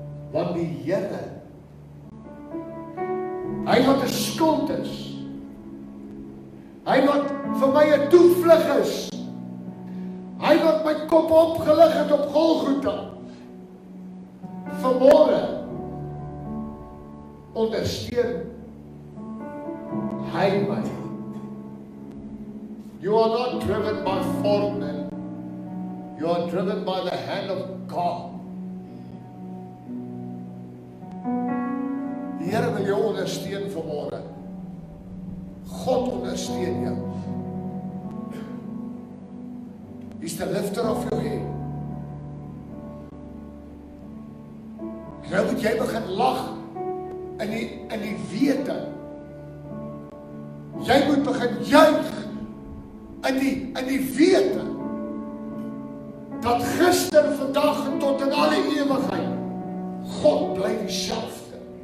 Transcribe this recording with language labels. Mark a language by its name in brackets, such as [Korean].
[Afrikaans] Want die Here, hy wat 'n skuld is, hy wat vir my 'n toevlug is, hy wat my kop opgelig het op Golgotha, vanmôre ondersteun hy my. [English] You are not driven by foremen, you are driven by the hand of God. [Afrikaans] Die Here wil jou ondersteun vanmôre. God ondersteun jou. [English] He's the lifter of your head. [Afrikaans] Nou moet jy begin lag in die wete. Jy moet begin juig in die wete dat gister, vandag en tot in alle ewigheid God bly dieselfde.